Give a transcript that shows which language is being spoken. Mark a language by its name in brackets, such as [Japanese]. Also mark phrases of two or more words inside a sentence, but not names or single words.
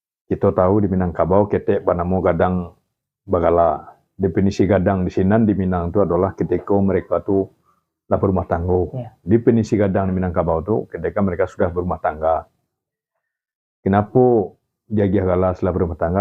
[Indonesian] Kita tahu di Minangkabau [Minangkabau] ketek banamo gadang bagala. [Indonesian] Definisi gadang di sini di Minang itu adalah ketika mereka tuh lah berumah tangga. Ya. Definisi gadang di Minangkabau itu ketika mereka sudah berumah tangga. Kenapa jaga gala setelah berumah tangga?